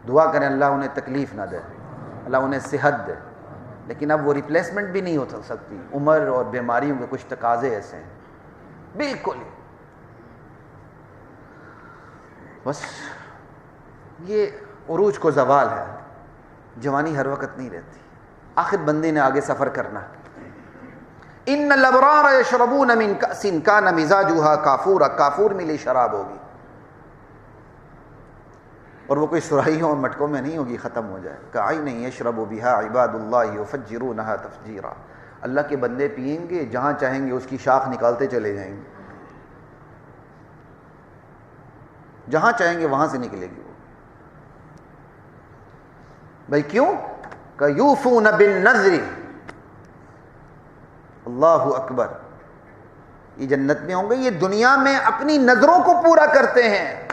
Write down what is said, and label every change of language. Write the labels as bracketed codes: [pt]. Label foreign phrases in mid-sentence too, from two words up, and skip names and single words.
[ur] دعا کریں اللہ انہیں تکلیف نہ دے، اللہ انہیں صحت دے، لیکن اب وہ ریپلیسمنٹ بھی نہیں ہو سکتی، عمر اور بیماریوں کے کچھ تقاضے ایسے ہیں، بالکل بس یہ عروج کو زوال ہے، جوانی ہر وقت نہیں رہتی، آخر بندے نے آگے سفر کرنا۔ [ar] ان الابرار یشربون من کأس کان مزاجها کافورا، [ur] کافور ملی شراب ہوگی، اور وہ کوئی سرائیوں اور مٹکوں میں نہیں ہوگی، ختم ہو جائے۔ [ar] کعین یشرب بها عباد اللہ یفجرونها تفجیرا، [ur] اللہ کے بندے پئیں گے، جہاں چاہیں گے اس کی شاخ نکالتے چلے جائیں گے، جہاں چاہیں گے وہاں سے نکلے گی وہ۔ بھائی کیوں؟ کہ [ar] یوفون بالنذر، اللہ اکبر، [ur] یہ جنت میں ہوں گے، یہ دنیا میں اپنی نظروں کو پورا کرتے ہیں۔